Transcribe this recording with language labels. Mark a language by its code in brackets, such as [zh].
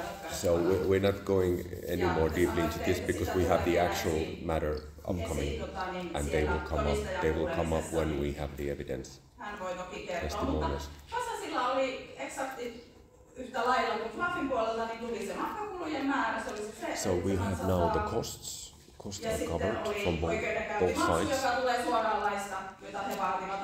[en] So we're not going any more deeply into this because we have the actual matter upcoming, and they will come up. They will come up when we have the evidence. Testimonials. [fi] Vasasilla oli eksakti yhtä lailla kuin Fluffin puolelta, niin tuli se matkakulujen määrä, se oli se. [en] So we have now the costs. Costs are covered from both sides. [fi] Joka tulee suoraan laista, jota he vaativat.